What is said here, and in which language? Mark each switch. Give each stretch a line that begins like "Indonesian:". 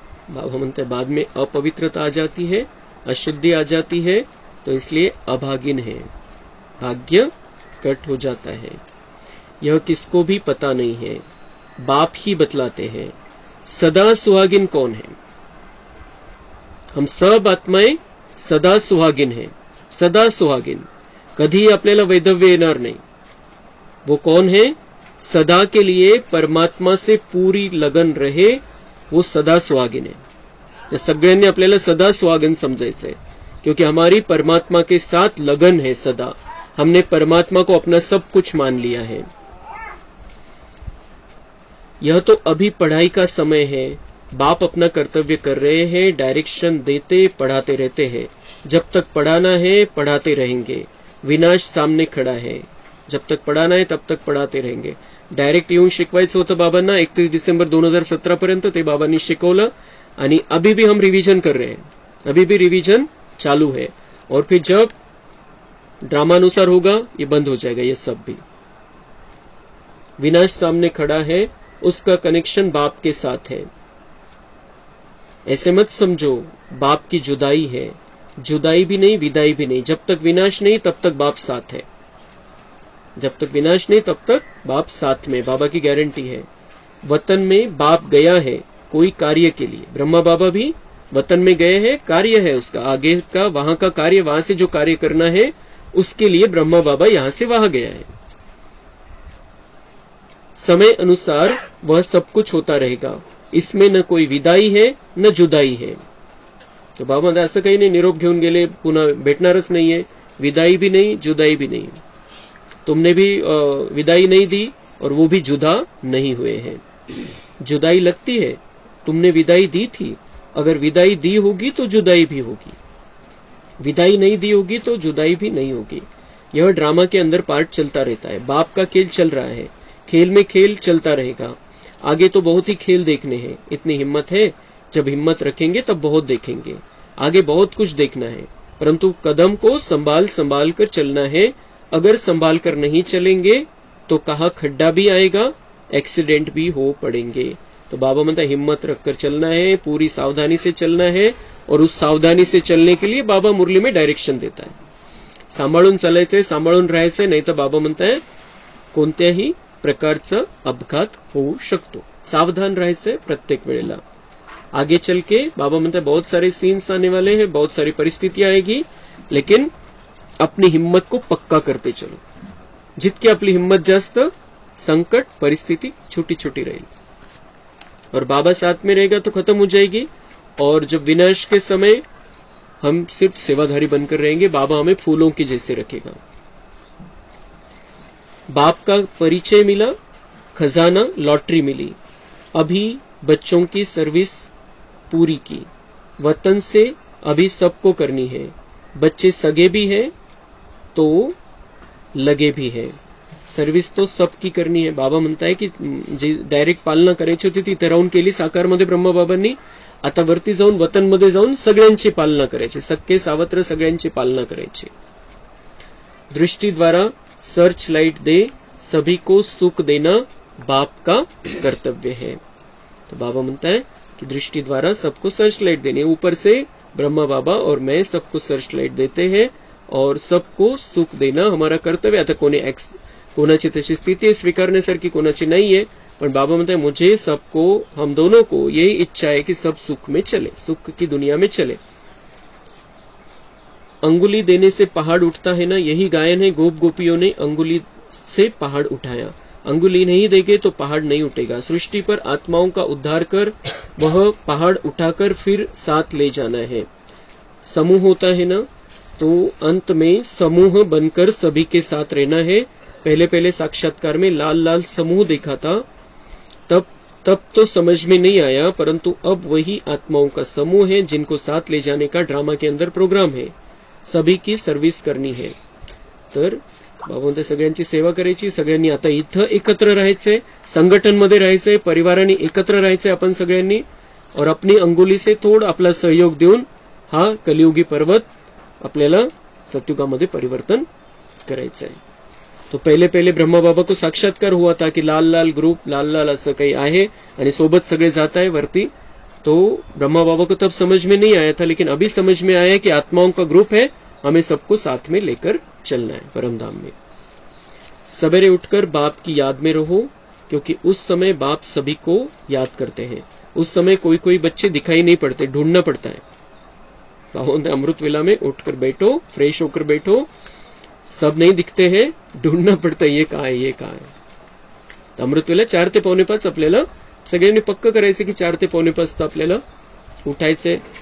Marathi: बाबा म्हणते
Hindi: बाद में अपवित्रता आ जाती है, अशुद्धि आ जाती है, तो इसलिए अभागिन है, भाग्य कट हो जाता है. यह किसको भी पता नहीं है, बाप ही बतलाते हैं. सदा सुहागिन कौन है? हम सब आत्माएं सदा सुहागिन हैं.
Marathi: सदा सुहागिन, कधी आपल्याला वैधव्य येणार नाही.
Hindi: वो कौन है? सदा के लिए परमात्मा से पूरी लगन रहे, वो सदा सुहागिन है.
Marathi: तर सगळ्यांनी आपल्याला सदा सुहागिन समजायचंय,
Hindi: क्योंकि हमारी परमात्मा के साथ लगन है सदा. हमने परमात्मा को अपना सब कुछ मान लिया है. यह तो अभी पढ़ाई का समय है. बाप अपना कर्तव्य कर रहे हैं, डायरेक्शन देते पढ़ाते रहते हैं. जब तक पढ़ाना है पढ़ाते रहेंगे. विनाश सामने खड़ा है. जब तक पढ़ाना है तब तक पढ़ाते रहेंगे.
Marathi: डायरेक्ट येऊन शिकवायचं होतं बाबांना 31 डिसेंबर 2017 पर्यंत, ते बाबांनी शिकवलं.
Hindi: आणि अभी भी हम रिवीजन कर रहे हैं, अभी भी रिवीजन चालू है. और फिर जब ड्रामानुसार होगा ये बंद हो जाएगा. ये सब भी विनाश सामने खड़ा है, उसका कनेक्शन बाप के साथ है. ऐसे मत समझो बाप की जुदाई है. जुदाई भी नहीं, विदाई भी नहीं. जब तक विनाश नहीं तब तक बाप साथ है. जब तक विनाश नहीं तब तक बाप साथ में. बाबा की गारंटी है. वतन में बाप गया है कोई कार्य के लिए. ब्रह्मा बाबा भी वतन में गए हैं, कार्य है उसका आगे का, वहां का कार्य, वहां से जो कार्य करना है उसके लिए ब्रह्मा बाबा यहां से वहां गया है. समय अनुसार वह सब कुछ होता रहेगा. इसमें न कोई विदाई है न जुदाई है.
Marathi: तो बाबा म्हणतात असं काही नाही निरोप घेऊन गेले पुन्हा भेटणारच नाहीये.
Hindi: विदाई भी नहीं, जुदाई भी नहीं. तुमने भी विदाई नहीं दी और वो भी जुदा नहीं हुए हैं. जुदाई लगती है, तुमने विदाई दी थी. अगर विदाई दी होगी तो जुदाई भी होगी, विदाई नहीं दी होगी तो जुदाई भी नहीं होगी. यह ड्रामा के अंदर पार्ट चलता रहता है. बाप का खेल चल रहा है, खेल में खेल चलता रहेगा. आगे तो बहुत ही खेल देखने हैं. इतनी हिम्मत है, जब हिम्मत रखेंगे तब बहुत देखेंगे. आगे बहुत कुछ देखना है, परंतु कदम को संभाल संभाल कर चलना है. अगर संभाल कर नहीं चलेंगे तो कहाँ खड्डा भी आएगा, एक्सीडेंट भी हो पड़ेंगे. तो
Marathi: बाबा म्हणता
Hindi: हिम्मत रखकर चलना है, पूरी सावधानी से चलना है. और उस सावधानी से चलने के लिए बाबा मुरली में डायरेक्शन देता है.
Marathi: सांभाळून चालायचंय, सांभाळून राहायचंय, नाही तर बाबा म्हणताय कोणत्याही प्रकारचा अपघात होऊ शकतो. सावधान राहायचंय प्रत्येक वेळेला.
Hindi: आगे चल के
Marathi: बाबा म्हणताय
Hindi: बहुत सारे सीन्स आने वाले हैं, बहुत सारी परिस्थितियां आएगी, लेकिन अपनी हिम्मत को पक्का करते चलो.
Marathi: जितकी आपली हिम्मत जास्त, संकट परिस्थिति छोटी छोटी रहेगी.
Hindi: और बाबा साथ में रहेगा तो खत्म हो जाएगी. और जब विनाश के समय हम सिर्फ सेवाधारी बनकर रहेंगे, बाबा हमें फूलों के जैसे रखेगा. बाप का परिचय मिला, खजाना लॉटरी मिली. अभी बच्चों की सर्विस पूरी की. वतन से अभी सबको करनी है. बच्चे सगे भी हैं तो लगे भी है. सर्विस तो सबकी करनी है.
Marathi: बाबा म्हणताय की जी डायरेक्ट पालना करायची होती ती इथे राहून केली साकारमध्ये ब्रह्मबाबांनी. आता वरती जाऊन वतनमध्ये जाऊन सगळ्यांची पालना करायची, सक्के सावत्र सगळ्यांची पालना करायची.
Hindi: दृष्टि द्वारा सर्च लाइट दे, सभी को सुख देना बाप का कर्तव्य है. तो बाबा म्हणता है कि दृष्टि द्वारा सबको सर्च लाइट देनी. ऊपर से ब्रह्मा बाबा और मैं सबको सर्च लाइट देते हैं और सबको सुख देना हमारा कर्तव्य.
Marathi: आता कोणाची तशी स्थिती स्वीकारण्यासारखी कोणाची नाहीये, पण बाबा म्हणते
Hindi: मुझे सबको, हम दोनों को यही इच्छा है कि सब सुख में चले, सुख की दुनिया में चले. अंगुली देने से पहाड़ उठता है ना, यही गायन है. गोप गोपियों ने अंगुली से पहाड़ उठाया. अंगुली नहीं देंगे तो पहाड़ नहीं उठेगा. सृष्टि पर आत्माओं का उद्धार कर वह पहाड़ उठाकर फिर साथ ले जाना है. समूह होता है ना, तो अंत में समूह बनकर सभी के साथ रहना है. पहले पहले साक्षात्कार में लाल लाल समूह देखा था, तब तो समझ में नहीं आया, परंतु अब वही आत्माओं का समूह है जिनको साथ ले जाने का ड्रामा के अंदर प्रोग्राम है. सभी की सर्विस करनी है.
Marathi: तर बाबा म्हणते सगळ्यांची सेवा करायची. सगळ्यांनी आता इथं एकत्र राहायचंय, संघटनमध्ये राहायचंय, परिवारांनी एकत्र राहायचंय आपण सगळ्यांनी.
Hindi: और अपनी अंगुली से थोड़ा
Marathi: आपला सहयोग देऊन हा कलियुगी पर्वत आपल्याला सत्युगामध्ये परिवर्तन करायचं आहे.
Hindi: तो पहले पहले ब्रह्मा बाबा को साक्षात्कार हुआ था कि
Marathi: लाल लाल ग्रुप, लाल लाल असं काही आहे आणि सोबत सगळे जात आहे वरती.
Hindi: तो ब्रह्मा बाबा को तब समझ में नहीं आया था, लेकिन अभी समझ में आया कि आत्माओं का ग्रुप है, हमें सबको साथ में लेकर चलना है परमधाम में. सवेरे उठकर बाप की याद में रहो, क्योंकि उस समय बाप सभी को याद करते हैं. उस समय कोई कोई बच्चे दिखाई नहीं पड़ते, ढूंढना पड़ता है. बोलते अमृत वेला में उठकर बैठो, फ्रेश होकर बैठो, सब नहीं दिखते हैं, ढूंढना
Marathi: पडतं ये काय ये काय. तर अमृत वेला 4 ते 4:45 आपल्याला सगळ्यांनी पक्क करायचं की 4 ते 4:45 आपल्याला उठायचंय.